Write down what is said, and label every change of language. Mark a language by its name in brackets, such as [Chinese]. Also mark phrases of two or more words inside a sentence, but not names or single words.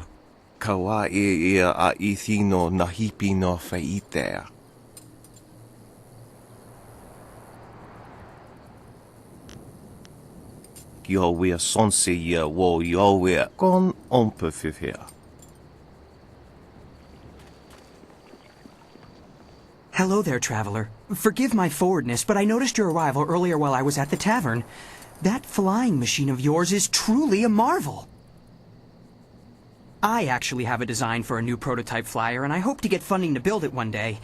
[English] Kawa ia a ithino nahipi no feitea. Yowea sonse ia wo yowea kon ompefifia. Hello there, traveler. Forgive my forwardness, but I noticed your arrival earlier while I was at the tavern. That flying machine of yours is truly a marvel. I actually have a design for a new prototype flyer, and I hope to get funding to build it one day.